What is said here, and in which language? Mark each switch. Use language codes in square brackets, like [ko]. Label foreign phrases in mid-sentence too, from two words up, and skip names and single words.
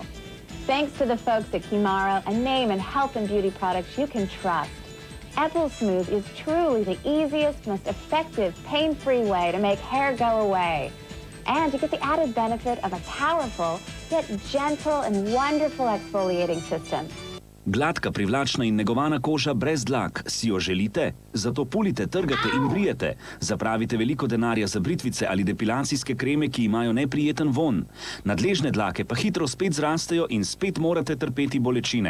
[en] Thanks to the folks at Kimaro, a name in health and beauty products you can trust. Epilsmooth is truly the easiest, most effective, pain-free way to make hair go away. And you get the added benefit of a powerful, yet gentle and wonderful exfoliating system. [sl] Gladka, privlačna in negovana koža brez dlak. Si jo želite? Zato pulite, trgate in brijete. Zapravite veliko denarja za britvice ali depilacijske kreme, ki imajo neprijeten vonj. Nadležne dlake pa hitro spet zrastejo in spet morate trpeti bolečine.